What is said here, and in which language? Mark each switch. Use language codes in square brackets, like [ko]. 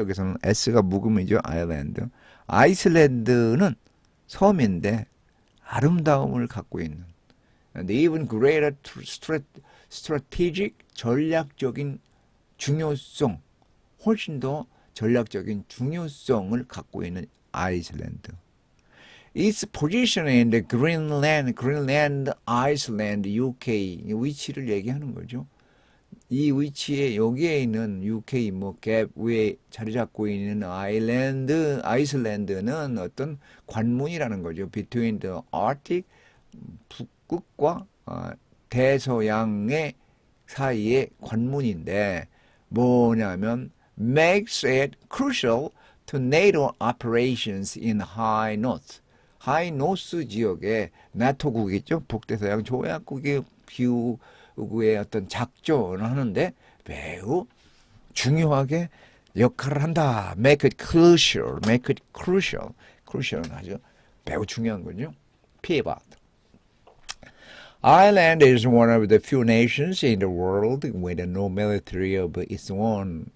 [ko] 여기서는 S가 묵음이죠. 아일랜드. 아이슬란드는 섬인데 아름다움을 갖고 있는 [en] and even greater strategic [ko] 전략적인 중요성, 훨씬 더 전략적인 중요성을 갖고 있는 아이슬란드. [en] Its position in the Greenland, Iceland, UK [ko] 위치를 얘기하는 거죠. 이 위치에 여기에 있는 UK 갭 위에 자리 잡고 있는 아이슬란드는 어떤 관문이라는 거죠. [en] Between the Arctic [ko] 북극과 대서양의 사이의 관문인데 뭐냐면 [en] makes it crucial to NATO operations in High North. [ko] 하이 노스 지역에 나토국 있죠. 북대서양 조약국의 기후의 어떤 작전을 하는데 매우 중요하게 역할을 한다. [en] Make it crucial. [ko] crucial은 아주 매우 중요한 거죠. [en] pivot. Ireland is one of the few nations in the world with no military of its own.